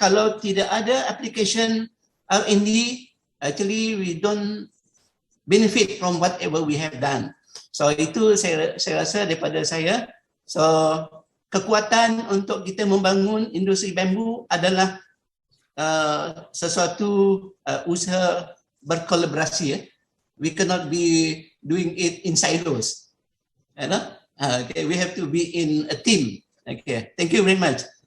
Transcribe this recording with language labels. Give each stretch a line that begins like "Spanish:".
Indonesian: Kalau tidak ada
English: application R&D, actually we don't benefit from whatever we have done.
Indonesian: So itu saya rasa daripada saya. So kekuatan untuk kita membangun industri bambu adalah sesuatu usaha berkolaborasi.
English: We cannot be doing it in silos. Okay, we have to be in a team. Okay, thank you very much.